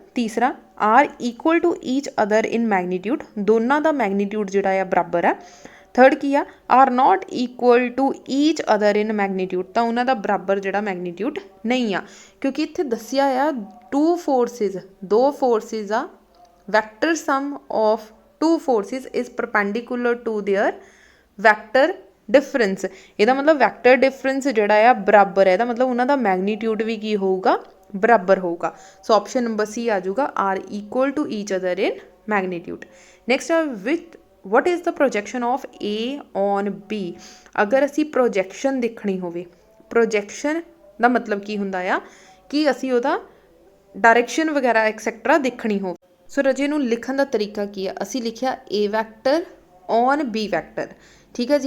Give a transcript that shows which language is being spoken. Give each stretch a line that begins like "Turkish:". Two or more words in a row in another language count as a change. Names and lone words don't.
Punjabi: ਤੀਸਰਾ
English: are equal to each other in magnitude,
Punjabi: ਦੋਨਾਂ ਦਾ ਮੈਗਨੀਟਿਊਡ ਜਿਹੜਾ ਆ ਬਰਾਬਰ ਆ। ਥਰਡ ਕੀ ਆ,
English: are not equal to each other in magnitude,
Punjabi: ਤਾਂ ਉਹਨਾਂ ਦਾ ਬਰਾਬਰ ਜਿਹੜਾ ਮੈਗਨੀਟਿਊਡ ਨਹੀਂ ਆ, ਕਿਉਂਕਿ ਇੱਥੇ ਦੱਸਿਆ ਆ 2 ਫੋਰਸਿਸ ਆ,
English: vector sum of two forces is perpendicular to their vector difference।
Punjabi: ਇਹਦਾ ਮਤਲਬ
English: vector difference
Punjabi: ਜਿਹੜਾ ਆ ਬਰਾਬਰ ਹੈ, ਇਹਦਾ ਮਤਲਬ ਉਹਨਾਂ ਦਾ ਮੈਗਨੀਟਿਊਡ ਵੀ ਕੀ ਹੋਊਗਾ ਬਰਾਬਰ ਹੋਊਗਾ।
English: so option number C
Punjabi: ਆ ਜਾਊਗਾ
English: are equal to each other in magnitude. ਨੈਕਸਟ ਆ ਵਿਥ what is the projection of A on B।
Punjabi: ਅਗਰ ਅਸੀਂ ਪ੍ਰੋਜੈਕਸ਼ਨ ਦੇਖਣੀ ਹੋਵੇ, ਪ੍ਰੋਜੈਕਸ਼ਨ ਦਾ ਮਤਲਬ ਕੀ ਹੁੰਦਾ ਆ ਕਿ ਅਸੀਂ ਉਹਦਾ ਡਾਇਰੈਕਸ਼ਨ ਵਗੈਰਾ ਐਕਸੈਕਟਰਾ ਦੇਖਣੀ ਹੋਵੇ। ਸੋ ਰਾਜੇ ਨੂੰ ਲਿਖਣ ਦਾ ਤਰੀਕਾ ਕੀ ਆ, ਅਸੀਂ ਲਿਖਿਆ
English: A vector on B vector,
Punjabi: ਠੀਕ ਹੈ ਜੀ।